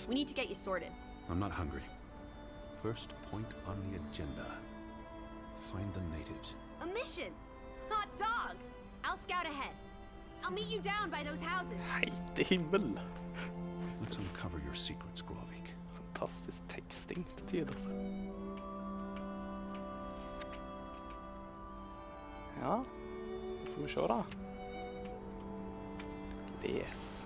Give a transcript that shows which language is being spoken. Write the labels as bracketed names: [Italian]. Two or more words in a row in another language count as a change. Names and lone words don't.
[English] We need to get you sorted. I'm not hungry. First point on the agenda. Find the natives. A mission! Hot dog! I'll scout ahead. I'll meet you down by those houses. [Norwegian] Heite himmel. [English] Let's uncover your secrets, Grovik. [Norwegian] Fantastisk teksting til tider. Ja, det får vi se da. Les.